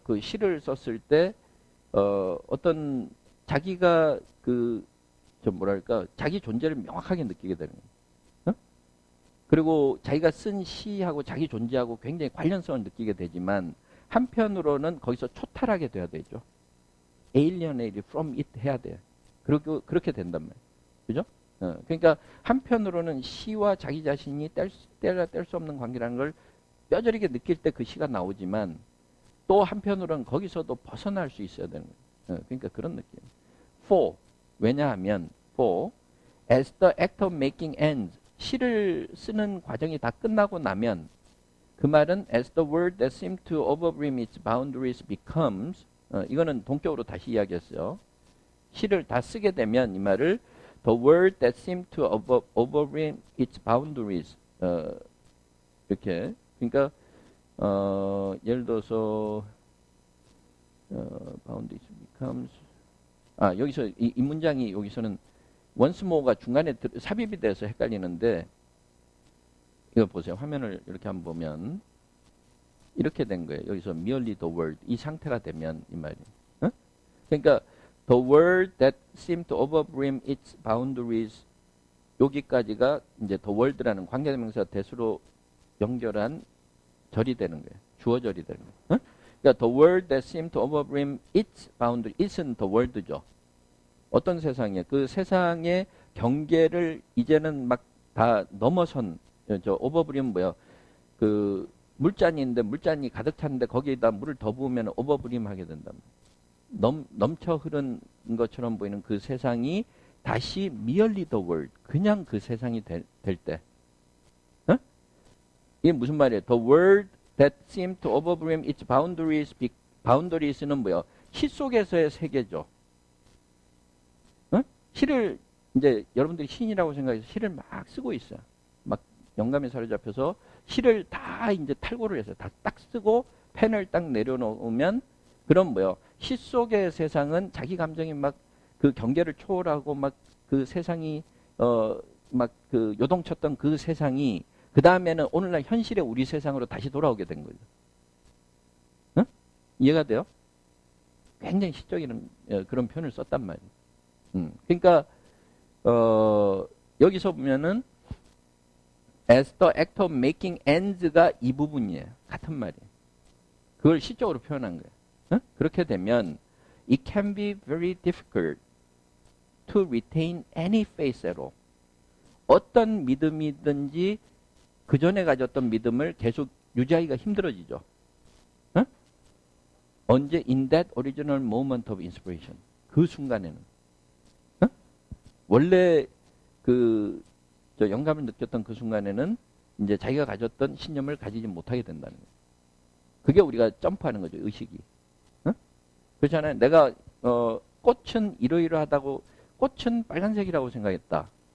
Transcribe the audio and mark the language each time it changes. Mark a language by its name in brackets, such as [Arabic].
[Korean] 그 시를 썼을 때 어떤 자기가 뭐랄까 자기 존재를 명확하게 느끼게 되는 거예요. 그리고 자기가 쓴 시하고 자기 존재하고 굉장히 관련성을 느끼게 되지만 한편으로는 거기서 초탈하게 돼야 되죠. alienated from it 해야 돼요. 그리고 그렇게 된단 말이에요. 그죠? 그러니까 한편으로는 시와 자기 자신이 뗄 수 없는 관계라는 걸 뼈저리게 느낄 때 그 시가 나오지만 또 한편으로는 거기서도 벗어날 수 있어야 되는 거예요. 그러니까 그런 느낌. [English] For [Korean] 왜냐하면 [English] for as the act of making ends [Korean] 시를 쓰는 과정이 다 끝나고 나면 그 말은 [English] as the word that seemed to overbrim its boundaries becomes [Korean] 이거는 동격으로 다시 이야기했어요. 시를 다 쓰게 되면 이 말을 [English] the word that seemed to overbrim its boundaries [Korean] 이렇게 그러니까 예를 들어서 boundaries becomes 여기서 이 문장이 여기서는 once more가 중간에 삽입이 돼서 헷갈리는데 이거 보세요. 화면을 이렇게 한번 보면 이렇게 된 거예요. 여기서 [English] merely the word [Korean] 이 상태가 되면 이 말이. 그러니까 [English] the word that seemed to overbrim its boundaries [Korean] 여기까지가 이제 the word라는 관계대명사 대수로 연결한 절이 되는 거예요. 주어절이 되는 거예요. 그러니까 [English] the word that seemed to overbrim its boundary it은 the world죠. [Korean] 어떤 세상이에요? 그 세상의 경계를 이제는 막 다 넘어선 overbrim 뭐야? 그 물잔인데 물잔이 가득 찼는데 거기에다 물을 더 부으면 overbrim 하게 된다. 넘쳐 흐른 것처럼 보이는 그 세상이 다시 [English] merely the world [Korean] 그냥 그 세상이 될 때. 이게 무슨 말이에요? [English] The world that seemed to overbrim its boundaries는 뭐야? [Korean] 시 속에서의 세계죠. 시를 이제 여러분들이 시인이라고 생각해서 시를 막 쓰고 있어요. 막 영감에 사로잡혀서 시를 다 이제 탈고를 해서 다 딱 쓰고 펜을 딱 내려놓으면 그럼 뭐요? 시 속의 세상은 자기 감정이 막 그 경계를 초월하고 막 그 세상이 막 그 요동쳤던 그 세상이 그 다음에는 오늘날 현실의 우리 세상으로 다시 돌아오게 된 거죠. 응? 이해가 돼요? 굉장히 시적인 그런 표현을 썼단 말이에요. 그러니까 여기서 보면은 [English] as the act of making ends [Korean] 가 이 부분이에요. 같은 말이에요. 그걸 시적으로 표현한 거예요. 응? 그렇게 되면 [English] it can be very difficult to retain any faith at all. [Korean] 어떤 믿음이든지 그 전에 가졌던 믿음을 계속 유지하기가 힘들어지죠. 응? 언제? [English] In that original moment of inspiration. [Korean] 그 순간에는. 응? 원래 저 영감을 느꼈던 그 순간에는 이제 자기가 가졌던 신념을 가지지 못하게 된다는 거예요. 그게 우리가 점프하는 거죠, 의식이. 응? 그렇잖아요. 내가 꽃은 이러이러하다고, 꽃은 빨간색이라고 생각했다.